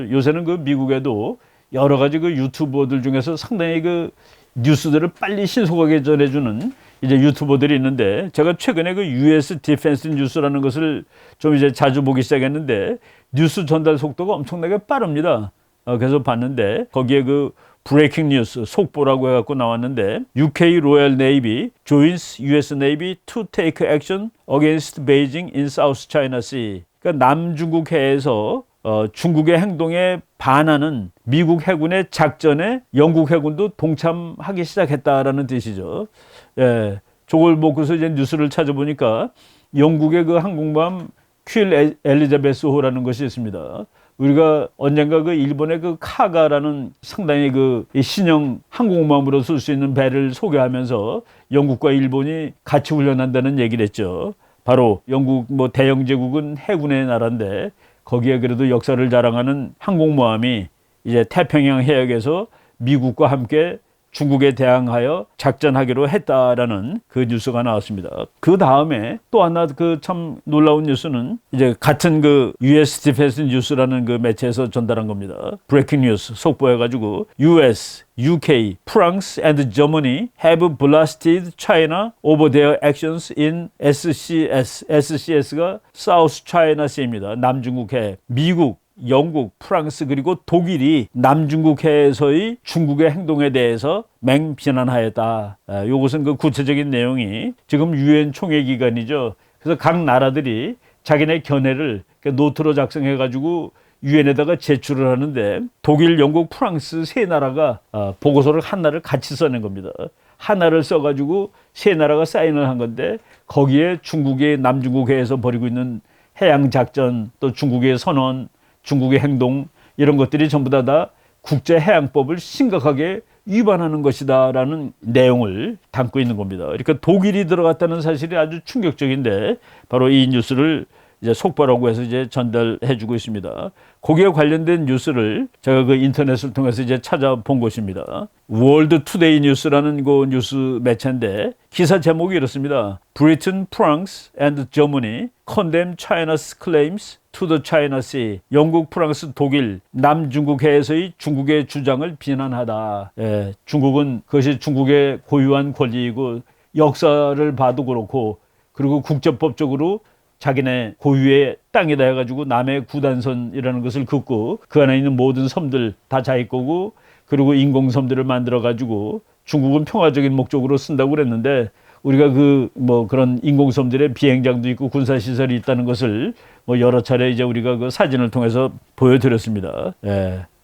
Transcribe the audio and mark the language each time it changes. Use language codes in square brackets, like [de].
[ko] 요새는 그 미국에도 여러 가지 그 유튜버들 중에서 상당히 그 뉴스들을 빨리 신속하게 전해주는 이제 유튜버들이 있는데 제가 최근에 그 US 디펜스 뉴스라는 것을 좀 이제 자주 보기 시작했는데 뉴스 전달 속도가 엄청나게 빠릅니다. 그래서 봤는데 거기에 그 브레이킹 뉴스 속보라고 해갖고 나왔는데 [en] UK Royal Navy joins US Navy to take action against Beijing in South China Sea. [ko] 그러니까 남중국 해에서 중국의 행동에 반하는 미국 해군의 작전에 영국 해군도 동참하기 시작했다라는 뜻이죠. 예. 저걸 보고서 이제 뉴스를 찾아보니까 영국의 그 항공모함 퀸 엘리자베스호라는 것이 있습니다. 우리가 언젠가 그 일본의 그 카가라는 상당히 그 신형 항공모함으로 쓸 수 있는 배를 소개하면서 영국과 일본이 같이 훈련한다는 얘기를 했죠. 바로 영국 뭐 대영 제국은 해군의 나라인데 거기에 그래도 역사를 자랑하는 항공모함이 이제 태평양 해역에서 미국과 함께 중국에 대항하여 작전하기로 했다라는 그 뉴스가 나왔습니다. 그 다음에 또 하나 그 참 놀라운 뉴스는 이제 같은 그 US 디펜스 뉴스라는 그 매체에서 전달한 겁니다. 브레이킹 뉴스 속보해가지고 [en] US, UK, France and Germany have blasted China over their actions in SCS. [ko] SCS가 South China Sea입니다. 남중국해. 미국, 영국, 프랑스 그리고 독일이 남중국해에서의 중국의 행동에 대해서 맹비난하였다. 이것은 그 구체적인 내용이 지금 유엔 총회 기간이죠. 그래서 각 나라들이 자기네 견해를 노트로 작성해가지고 유엔에다가 제출을 하는데 독일, 영국, 프랑스 세 나라가 보고서를 하나를 같이 써낸 겁니다. 하나를 써가지고 세 나라가 사인을 한 건데 거기에 중국이 남중국해에서 벌이고 있는 해양작전 또 중국의 선언 중국의 행동 이런 것들이 전부 다 국제해양법을 심각하게 위반하는 것이다라는 내용을 담고 있는 겁니다. 그러니까 독일이 들어갔다는 사실이 아주 충격적인데 바로 이 뉴스를 이제 속보라고 해서 이제 전달해주고 있습니다. 거기에 관련된 뉴스를 제가 그 인터넷을 통해서 이제 찾아본 것입니다. 월드 투데이 뉴스라는 그 뉴스 매체인데 기사 제목이 이렇습니다. [en] Britain, France and Germany condemn China's claims to the China Sea. [ko] 영국, 프랑스, 독일, 남중국해에서의 중국의 주장을 비난하다. 예, 중국은 그것이 중국의 고유한 권리이고 역사를 봐도 그렇고 그리고 국제법적으로 자기네 고유의 땅이다 해가지고 남의 구단선이라는 것을 긋고 그 안에 있는 모든 섬들 다 자기 거고 그리고 인공섬들을 만들어가지고 중국은 평화적인 목적으로 쓴다고 그랬는데 우리가 그 뭐 그런 인공섬들의 비행장도 있고 군사시설이 있다는 것을 뭐 여러 차례 이제 우리가 그 사진을 통해서 보여드렸습니다. 예.